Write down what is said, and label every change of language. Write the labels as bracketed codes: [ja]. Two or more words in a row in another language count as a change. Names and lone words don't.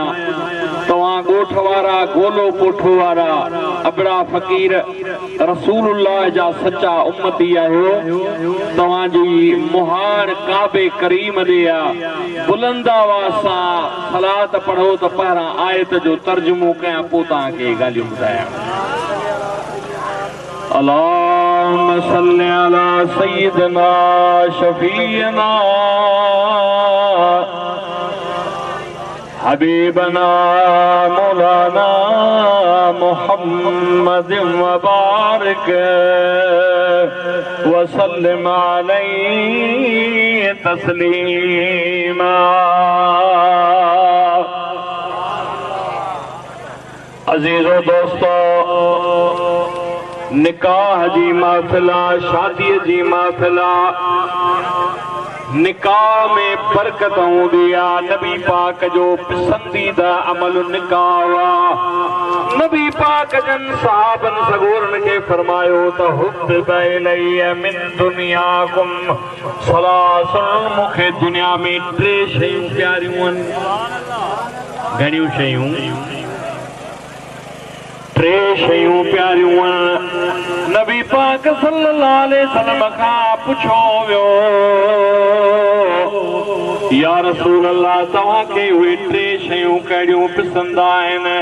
[sd] तव्हां ॻोठ वारा, गोलो कोठो वारा, अबड़ा फ़क़ीर रसूलुल्लाह जा सचा उम्मती आहियो। तव्हांजी मुहार काबे करीम ॾे आहे। बुलंद आवाज़ सां सलात पढ़ो त पहिरां आयत जो तर्जुमो कयां, पोइ तव्हांखे ॻाल्हियूं ॿुधायां। [ar] اللهم صل على سيدنا شفيعنا حبيبنا مولانا محمد وبارك وسلم عليه تسليما. [sd] अजीजो दोस्तो, निकाह जी महफ़िल, शादी जी महफ़िल, निकाह में बरकत हूंदी आहे। नबी पाक जो पसंदीदा अमल निकाह आहे। नबी पाक जन सहाबन सगोरन खे फरमायो त [ar] حبب إلي من دنياكم ثلاث, [sd] मूंखे दुनिया में टे शयूं प्यारियूं आहिनि। घणियूं शयूं? टे शयूं प्यारियूं आहिनि। नबी पाक [ar] صلى الله عليه وسلم [sd] खां पुछो वियो, [ar] يا رسول الله [sd] तव्हांखे उहे टे शयूं कहिड़ियूं पसंदि आहिनि?